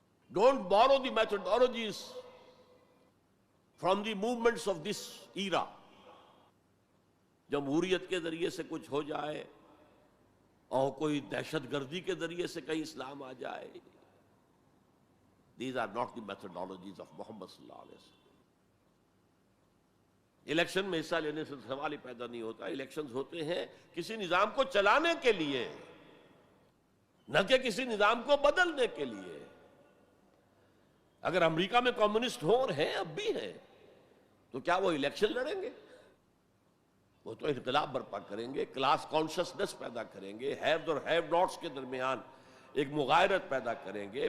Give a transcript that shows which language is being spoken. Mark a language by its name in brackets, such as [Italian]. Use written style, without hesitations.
[English] Don't borrow the methodologies from the movements of this era. [Urdu] جمہوریت کے ذریعے سے کچھ ہو جائے اور کوئی دہشت گردی کے ذریعے سے کہیں اسلام آ جائے. [English] These are not the methodologies of Muhammad [Arabic] صلی اللہ علیہ وسلم. [Urdu] الیکشن میں حصہ لینے سے سوال ہی پیدا نہیں ہوتا. الیکشنز ہوتے ہیں کسی نظام کو چلانے کے لیے، نہ کہ کسی نظام کو بدلنے کے لیے. اگر امریکہ میں کمیونسٹ ہو اور ہیں، اب بھی ہیں، تو کیا وہ الیکشن لڑیں گے؟ وہ تو انقلاب برپا کریں گے، کلاس کانشسنس پیدا کریں گے، ہیوز اور ہیو ناٹس کے درمیان ایک مغایرت پیدا کریں گے.